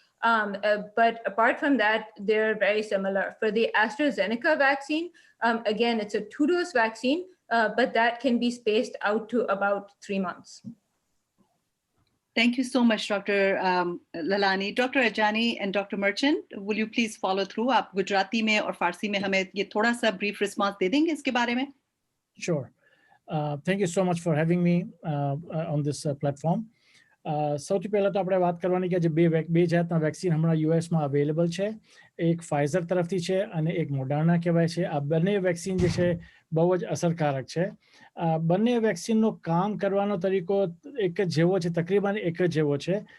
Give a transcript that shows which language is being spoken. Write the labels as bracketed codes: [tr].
[en] But apart from that, they're very similar. For the AstraZeneca vaccine, again, it's a 2-dose vaccine, but that can be spaced out to about 3 months. Thank you so much, Dr. Lalani. Dr. Ajani and Dr. Merchant, will you please follow through? [hi] आप गुजराती में और फारसी में हमें ये थोड़ा सा [en] brief response [hi] दे देंगे इसके बारे में? [en] Sure. Thank you so much for having me on this platform. [gu] સૌથી પહેલા તો આપણે વાત કરવાની કે જે બે જાતના વેક્સિન હમણાં યુએસમાં અવેલેબલ છે, એક ફાઇઝર તરફથી છે અને એક મોડર્ના કહેવાય છે. આ બંને વેક્સિન જે છે બહુ જ અસરકારક છે. બંને વેક્સિનનો કામ કરવાનો તરીકો એક જ જેવો છે, તકરીબન એક જ જેવો છે.